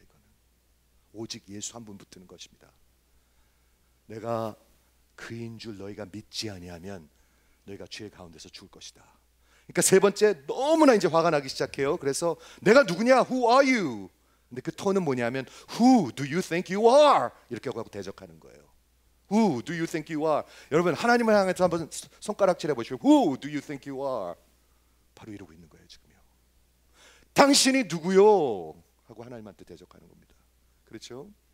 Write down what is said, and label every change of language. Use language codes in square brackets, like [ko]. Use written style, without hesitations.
[ko] 이거는 오직 예수 한 분 붙드는 것입니다. 내가 그인 줄 너희가 믿지 아니하면 너희가 죄 가운데서 죽을 것이다. 그러니까 세 번째, 너무나 이제 화가 나기 시작해요. 그래서 내가 누구냐? [en] Who are you? [ko] 근데 그 톤은 뭐냐면 [en] Who do you think you are? [ko] 이렇게 하고 대적하는 거예요. [en] Who do you think you are? [ko] 여러분, 하나님을 향해서 한번 손가락질 해보시고 [en] Who do you think you are? [ko] 바로 이러고 있는 거예요. 지금요. 당신이 누구요? 하고 하나님한테 대적하는 겁니다. 그렇죠?